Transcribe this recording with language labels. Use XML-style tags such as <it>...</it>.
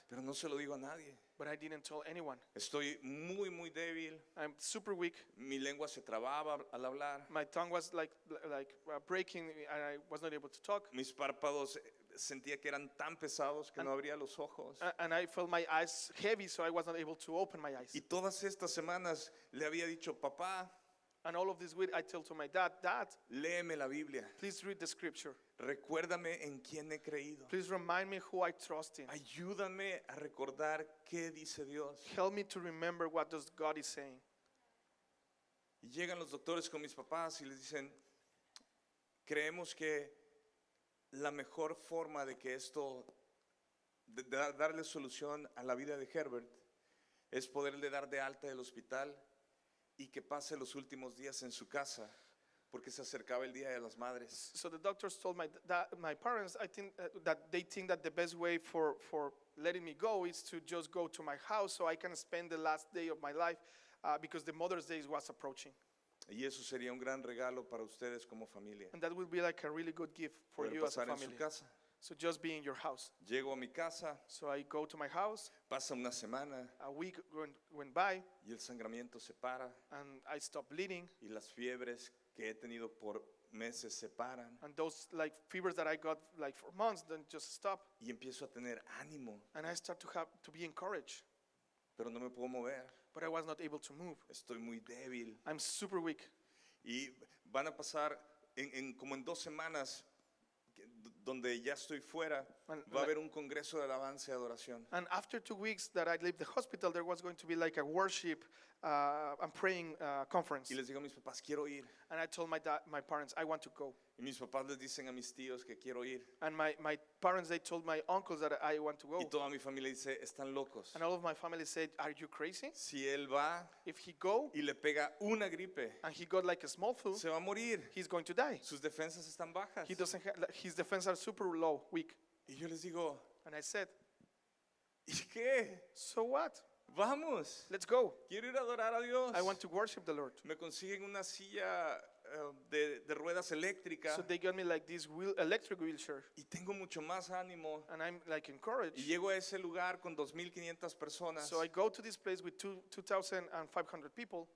<es>pero no se lo digo a nadie.</es> <en>But I didn't tell anyone.</en> <es>Estoy muy débil,</es> <en>I'm super weak.</en> <es>mi lengua se trababa al hablar,</es> <en>My tongue was like breaking and I was not able to talk.</en> <es>mis párpados sentía que eran tan pesados que no abría los ojos.</es> <en>And I felt my eyes heavy, so I was not able to open my eyes.</en> <es>Y todas estas semanas le había dicho, papá,</es> <en>And all of this week, I tell to my dad, Dad,</en> <es>léeme la Biblia,</es> <en>please read the scripture.</en> <es>recuérdame en quién he creído.</es> <en>Please remind me who I trust in.</en> <es>Ayúdame a recordar qué dice Dios.</es> <en>Help me to remember what does God is saying.</en> <es>Y llegan los doctores con mis papás y les dicen, creemos que la mejor forma de que esto, de darle solución a la vida de Herbert, es poderle dar de alta del hospital y que pase los últimos días en su casa, porque se acercaba el Día de las Madres.</es> <en>So the doctors told my parents, I think that they think that the best way for letting me go is to just go to my house so I can spend the last day of my life because the Mother's Day was approaching.</en> <es>Y eso sería un gran regalo para ustedes como familia,</es> <en>And that will be like a really good gift for</en> <es>poder</es> <en>you as a</en> <es>pasar en su</es> <en>family.</en> <es>casa.</es> <en>So just be in your house.</en> <es>Llego a mi casa,</es> <en>So I go to my house,</en> <es>pasa una semana</es> <en>a week went by,</en> <es>y el sangramiento se para</es> <en>and I stopped bleeding.</en> <es>y las fiebres que he tenido por meses se paran</es> <en>And those like fevers that I got like for months then just stop.</en> <es>y empiezo a tener ánimo,</es> <en>And I start to be encouraged.</en> <es>pero no me puedo mover,</es> <en>But I was not able to move.</en> <es>estoy muy débil</es> <en>I'm super weak.</en> <es>y van a pasar como en 2 semanas donde ya estoy fuera, va a haber un congreso de alabanza y adoración.</es> <en>And after 2 weeks that I left the hospital, there was going to be like a worship and praying conference.</en> <es>Y les digo a mis papás, quiero ir.</es> <en>And I told my parents, I want to go.</en> <es>Y mis papás les dicen a mis tíos que quiero ir.</es> <en>And my parents, they told my uncles that I want to</en> <es>Y</es> <en>go.</en> <es>toda mi familia dice, están locos.</es> <en>And all of my family said, are you crazy?</en> <es>Si él va</es> <en>If he go</en> <es>y le pega una gripe,</es> <en>and he got like a small flu,</en> <es>se va a morir.</es> <en>he's going to die.</en> <es>Sus defensas están bajas.</es> <en>He doesn't his defenses are super low, weak.</en> <es>Y yo les digo,</es> <en>And I said,</en> <es>¿y qué?</es> <en>so what?</en> <es>Vamos.</es> <en>Let's go.</en> <es>Quiero ir a adorar a Dios.</es> <en>I want to worship the Lord.</en> <es>Me consiguen una silla de ruedas eléctricas</es> <en>So they got me like this electric wheelchair.</en> <es>y tengo mucho más ánimo.</es> <en>And I'm like</en> <es>Y</es> <en>encouraged.</en> <es>llego a ese lugar con 2,500 personas</es> <en>So I go to this place with 2,500 people,</en>